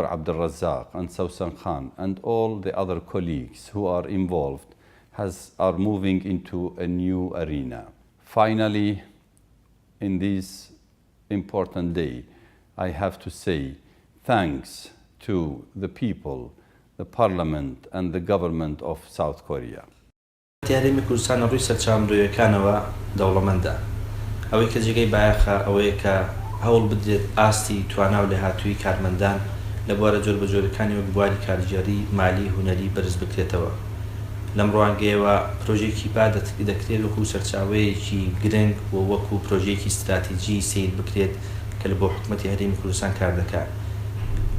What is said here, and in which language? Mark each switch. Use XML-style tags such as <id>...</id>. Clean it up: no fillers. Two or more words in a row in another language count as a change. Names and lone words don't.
<en>Abdul Razzaq and Sausan Khan and all the other colleagues who are involved, are moving into a new arena. Finally, in this important day, I have to say thanks to the people, the parliament and the government of South Korea.</en> <ckb>دیاریم کردستان روی سەرچاوەڕێیەکانەوە دەوڵەمەندە. ئەوەی کە جێگەی بایەخە ئەوەیە کە هەوڵ بدرێت ئاستی توانا و لێهاتووی کارمەندان لە بوارە جۆر بە جۆرەکانی وەک بواری کارژێری، مالی، هونەری بەرز بکرێتەوە. لەم ڕوانگەیەوە پرۆژەی کیپا دەکرێت وەکو سەرچاوەیەکی گرنگ و وەکو پرۆژەیەکی استراتیجی سیر بکرێت کە لە بۆ حکوومەتی هەرێمی کوردستان کار دەکات.</ckb>